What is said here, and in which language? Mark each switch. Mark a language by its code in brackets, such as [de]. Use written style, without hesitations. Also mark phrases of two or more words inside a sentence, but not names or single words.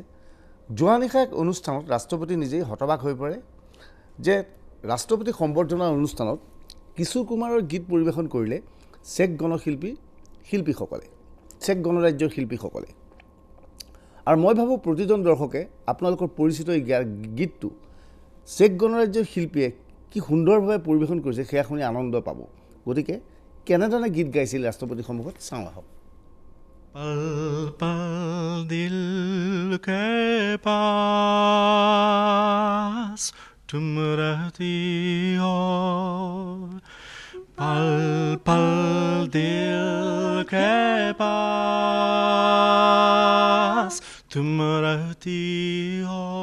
[as] যোৱা নিশা এক অনুষ্ঠানত ৰাষ্ট্ৰপতি নিজেই হতবাক হৈ পৰে যে ৰাষ্ট্ৰপতি সম্বৰ্ধনাৰ অনুষ্ঠানত কিশোৰ কুমাৰৰ গীত পৰিৱেশন কৰিলে চেক শিল্পীসকলে, চেক গণৰাজ্যৰ শিল্পীসকলে। আৰু মই ভাবোঁ প্ৰতিজন দৰ্শকে আপোনালোকৰ পৰিচিত এই গীতটো চেক গণৰাজ্যৰ শিল্পীয়ে কি সুন্দৰভাৱে পৰিৱেশন কৰিছে সেয়া শুনি আনন্দ পাব। গতিকে কেনেধৰণে গীত গাইছিল ৰাষ্ট্ৰপতিৰ সন্মুখত চাওঁ আহক। [hi] पल पल दिल के पास तुम रहती हो, पल पल दिल के पास तुम रहती हो,